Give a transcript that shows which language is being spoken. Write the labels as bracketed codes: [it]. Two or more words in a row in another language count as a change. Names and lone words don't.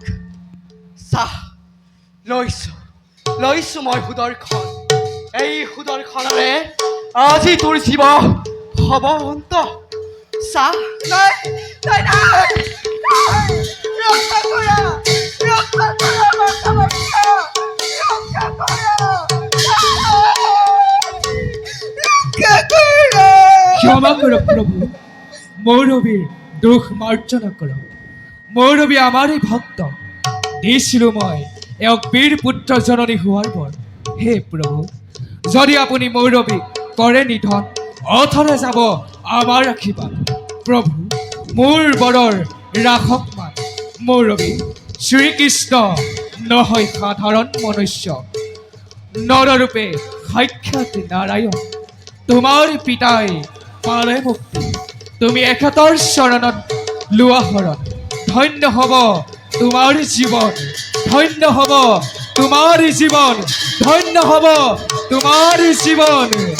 [as] চাহ লৈছো মই সুদৰ্শন, এই সুদৰ্শনৰে আজি তোৰ জীৱ হব অন্ত। চাহ নাই, ৰক্ষা কৰা ৰক্ষা কৰা। [bn] ক্ষমা করো প্রভু, মৌরবীর দুঃখ মার্জনা করো। মৌরবী আমারই ভক্ত, [as] দিছিলো মই এক বীর পুত্র জননী হোৱাৰ বৰ। হে প্ৰভু, যদি আপুনি মৌৰবীক কৰে নিধন, অথলে যাব আমাৰ আশীৰ্বাদ। প্ৰভু মোৰ বৰৰ ৰাখকমান মৌৰবী শ্ৰীকৃষ্ণ নহয় সাধাৰণ মনুষ্য নৰৰূপে সাক্ষাৎ নাৰায়ণ তোমাৰ পিতাই পালে মুক্তি তুমি এখেতৰ চৰণত লোৱা শৰণ ধন্য হ'ব তোমাৰ জীৱন ধন্য হ'ব তোমাৰ জীৱন ধন্য হ'ব তোমাৰ জীৱন